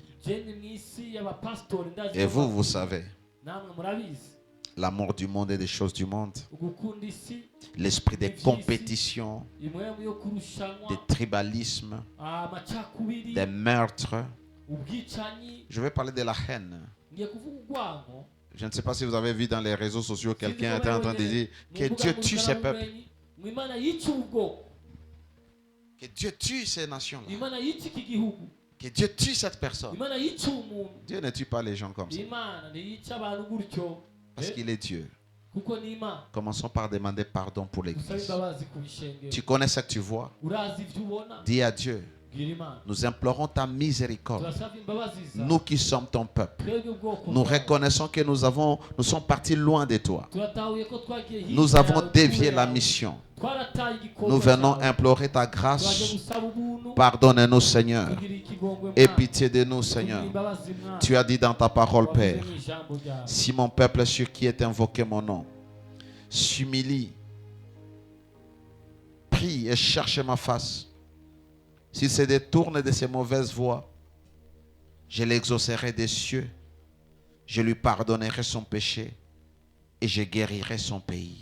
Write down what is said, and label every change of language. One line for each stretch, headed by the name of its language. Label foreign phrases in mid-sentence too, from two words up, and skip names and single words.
Rundi: Jeni mw'isi y'abapastori ndazi
French: Et
Rundi: ko
French: vous savez,
Rundi: namwe murabizi
French: l'amour du monde et des choses du monde,
Rundi: ugukunda isi
French: l'esprit de compétition,
Rundi: imwemu yo kurushanwa
French: de tribalisme,
Rundi: amacakubiri
French: des meurtres.
Rundi: ubwicanyi.
French: Je vais parler de la haine.
Rundi: Ngiye kuvuga urwango.
French: Je ne sais pas si vous avez vu dans les réseaux sociaux, quelqu'un était en train de dire que Dieu tue ses peuples,
Rundi: Imana yica ubwoko.
French: que Dieu tue ces nations-là,
Rundi: Imana yica iki gihugu.
French: que Dieu tue cette personne.
Rundi: Imana yica umuntu.
French: Dieu ne tue pas les gens comme ça,
Rundi: Imana ntiyica abantu gutyo.
French: parce qu'il est Dieu.
Rundi: Kuko ni Imana.
French: Commençons par demander pardon pour
Rundi: Usaba
French: l'Église.
Rundi: imbabazi ku bishengero.
French: Tu connais ce que tu vois.
Rundi: Urazi ivyo ubona.
French: Dis à Dieu,
Rundi: Bwira Imana.
French: nous implorons ta miséricorde.
Rundi: Turasaba imbabazi zawe.
French: Nous qui sommes ton peuple,
Rundi: Twebwe ubwoko
French: nous
Rundi: bwawe.
French: reconnaissons que nous sommes partis loin de toi.
Rundi: Turatahuye ko twagiye hirya
French: Nous avons
Rundi: yawe,
French: dévié
Rundi: kure
French: la
Rundi: yawe.
French: mission.
Rundi: Twarataye igikorwa
French: Nous venons
Rundi: cyawe.
French: implorer ta
Rundi: Twaje
French: grâce.
Rundi: gusaba ubuntu.
French: Pardonne-nous, Seigneur.
Rundi: Tugirire ikigongwe
French: Aie
Rundi: Mana.
French: pitié de nous,
Rundi: Tugirire
French: Seigneur.
Rundi: imbabazi Mana.
French: Tu as dit dans ta parole,
Rundi: Wavuze
French: Père,
Rundi: mu ijambo ryawe.
French: si mon peuple sur qui est invoqué mon nom s'humilie, prie et cherche ma face, s'il se détourne de ses mauvaises voies, je l'exaucerai des cieux, je lui pardonnerai son péché et je guérirai son pays.